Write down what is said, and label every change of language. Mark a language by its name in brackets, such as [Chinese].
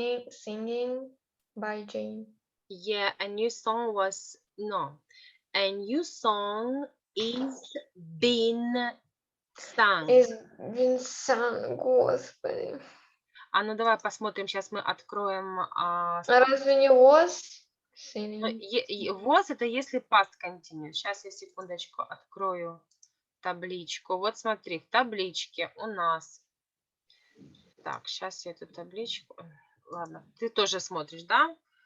[English] Singing by Jane. Yeah, a new song was a new song is been sung. Is been sung, [Russian] господи. А ну давай посмотрим, сейчас мы откроем. Разве не [English] was singing? [Russian] Was это если past continuous. Сейчас я секундочку открою табличку. Вот смотри, в табличке у нас. Так, сейчас я эту табличку. Ладно, ты тоже смотришь, да?